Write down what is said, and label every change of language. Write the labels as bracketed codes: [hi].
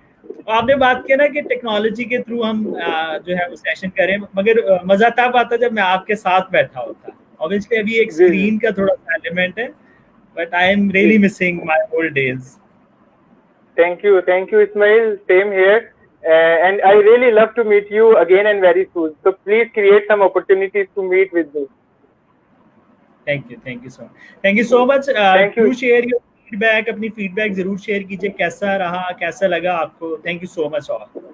[hi] तो आपने बात किया ना कि टेक्नोलॉजी के थ्रू हम जो है वो सेशन करें, मगर मजा तब आता जब मैं आपके साथ बैठा होता। ऑब्वियसली अभी एक स्क्रीन का थोड़ा सा एलिमेंट है, [en] But I am really missing my old days. Thank you Ismail, same here. And I really love to meet you again and very soon. So please create some opportunities to meet with me. Thank you so much. Thank you so much. Do share your feedback. [hi] अपनी feedback जरूर share कीजिए, कैसा रहा, कैसा लगा आपको। [en] Thank you so much all.